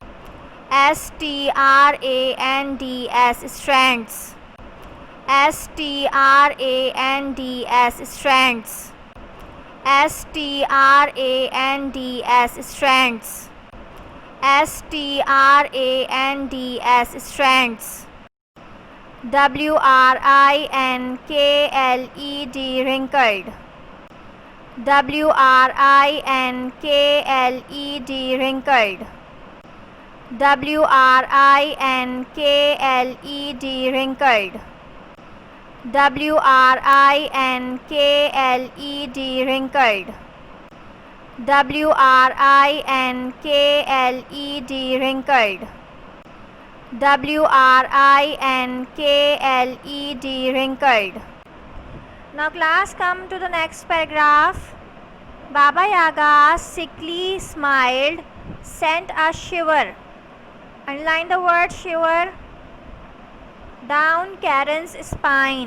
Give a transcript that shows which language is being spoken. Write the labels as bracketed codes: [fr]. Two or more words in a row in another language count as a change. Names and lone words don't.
[en] S-T-R-A-N-D-S, strands. S-T-R-A-N-D-S, strands. S-T-R-A-N-D-S, strands. S-T-R-A-N-D-S, strands. W-R-I-N-K-L-E-D, wrinkled. W-R-I-N-K-L-E-D, wrinkled. W-R-I-N-K-L-E-D, wrinkled. W-R-I-N-K-L-E-D, wrinkled. W-R-I-N-K-L-E-D, wrinkled. W-R-I-N-K-L-E-D, wrinkled. Now class, come to the next paragraph. Baba Yaga sickly smiled, sent a shiver. Underline the word shiver. Down Karen's spine.